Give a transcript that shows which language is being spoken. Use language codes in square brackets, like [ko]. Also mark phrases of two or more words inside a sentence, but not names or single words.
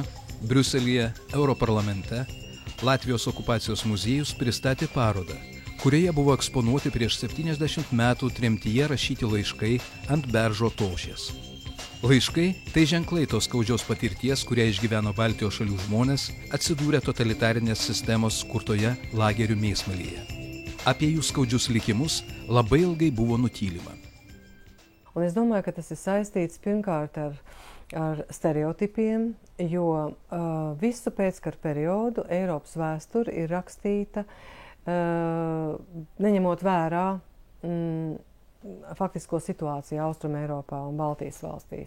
[lt] Briuselyje, Europarlamente, Latvijos okupacijos muziejus pristatė parodą, kurioje buvo eksponuoti prieš 70 metų tremtyje rašyti laiškai ant beržo tošės. Laiškai – tai ženklai tos skaudžios patirties, kurią išgyveno Baltijos šalių žmonės, atsidūrė totalitarinės sistemos kurtoje lagerių mėsmalyje. Apie jų skaudžius likimus labai ilgai buvo nutylima. [lv] Un es domāju, ka tas ir saistīts pirmkārt ar stereotipiem, jo visu pēckara periodu Eiropas vēsture ir rakstīta, neņemot vērā faktisko situāciju Austrum Eiropā un Baltijas valstīs.